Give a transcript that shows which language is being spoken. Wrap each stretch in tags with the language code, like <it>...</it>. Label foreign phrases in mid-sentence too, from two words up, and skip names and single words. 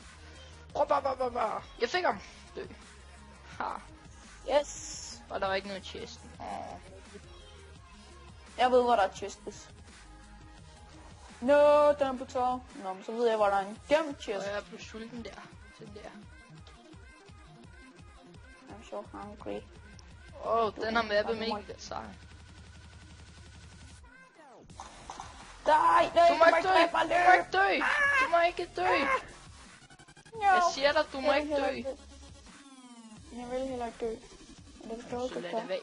<da>Jeg fik ham. Dø.</da> <en>Yes.</en> <da>Og der var ikke noget i chesten. Jeg ved, hvor der er chestes.</da> <en>No, Dumbledore.</en> <da>Nå, men så ved jeg, hvor der er en gemt chest. Jeg er blevet sulten der. Sådan der.</da> <en>I'm so hungry.</en> <da>Den har mappet mig ikke været sej. Nej, du må ikke dø. Jeg siger dig, du må ikke dø. Jeg vil heller ikke dø. Så lad det være.</da>